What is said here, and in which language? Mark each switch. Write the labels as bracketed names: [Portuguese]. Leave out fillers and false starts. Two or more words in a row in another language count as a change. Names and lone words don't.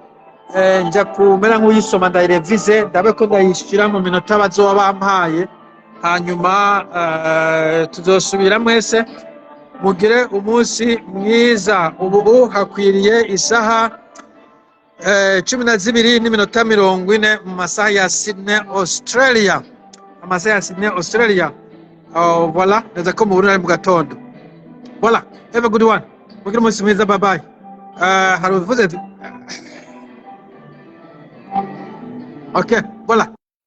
[Rundi] Nja kumera nk'uyisoma ndayirevise ndabe ko ndayishira mu minota bazoba bampaye, hanyuma tuzosubira mwese mugire umunsi mwiza. Ubu hakwiriye isaha 12:40 mu masaha ya Sydney, Australia. Amasaha ya Sydney, Australia. Voilà, neza ko mu Burundi ari mu gatondo. Voilà, [English] have a good one. [Rundi] Mugire umunsi mwiza, [English] bye bye. [Rundi] Hari uvuze. Okay, voilà.